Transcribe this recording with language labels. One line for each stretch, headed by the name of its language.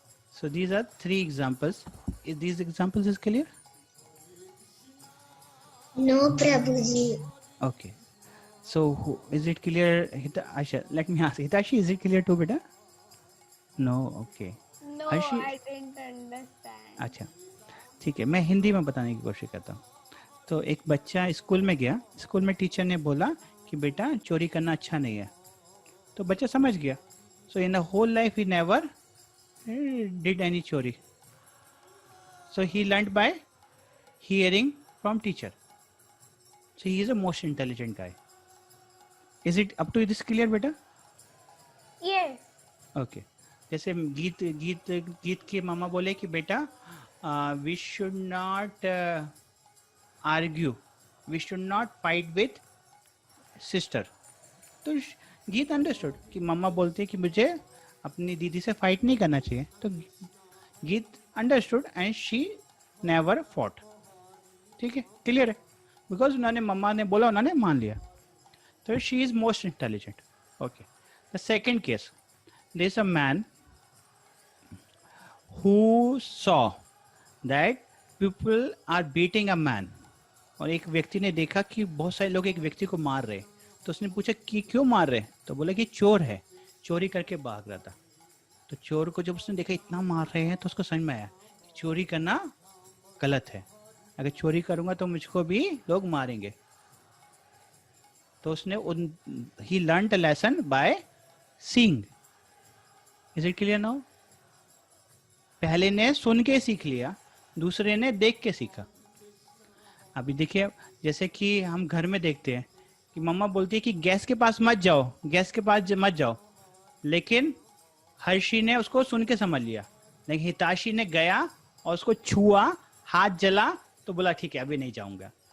English: So these are three examples. Is these examples is clear? No, Prabhuji. Okay. So is it clear, Asha? Let me ask. Hitashi, is it clear too, beta? No. Okay. No, Arshi? I didn't understand.
Hindi: अच्छा, ठीक है, मैं हिंदी में बताने की कोशिश करता हूँ. तो एक बच्चा स्कूल में गया. स्कूल में टीचर ने बोला कि बेटा चोरी करना अच्छा नहीं है. तो बच्चा समझ गया.
English: So in the whole life he never did any chori. So he learned by hearing from teacher. So he is a most intelligent guy. Is it up to this clear, beta? Yes. Okay.
Hindi: जैसे गीत की मामा बोले कि बेटा
English: we should not argue we should not fight with sister.
Hindi: तो गीत understood कि मम्मा बोलते हैं कि मुझे अपनी दीदी से फाइट नहीं करना चाहिए, तो गीत
English: Understood and she never fought.
Hindi: ठीक है, क्लियर है, बिकॉज उन्होंने मम्मा ने बोला, उन्होंने मान लिया.
English: तो she is most intelligent. Okay, the second case, there is a man who saw that people are beating a man.
Hindi: और एक व्यक्ति ने देखा कि बहुत सारे लोग एक व्यक्ति को मार रहे, तो उसने पूछा कि क्यों मार रहे, तो बोला कि चोर है, चोरी करके भाग रहा था. तो चोर को जब उसने देखा इतना मार रहे हैं, तो उसको समझ में आया कि चोरी करना गलत है, अगर चोरी करूंगा तो मुझको भी लोग मारेंगे. तो उसने
English: he learned a lesson by seeing. Is it clear now?
Hindi: पहले ने सुन के सीख लिया, दूसरे ने देख के सीखा. अभी देखिए, जैसे कि हम घर में देखते हैं कि मम्मा बोलती है कि गैस के पास मत जाओ, गैस के पास मत जाओ, लेकिन हर्षी ने उसको सुन के समझ लिया, लेकिन हिताशी ने गया और उसको छुआ, हाथ जला, तो बोला ठीक है अभी नहीं जाऊंगा.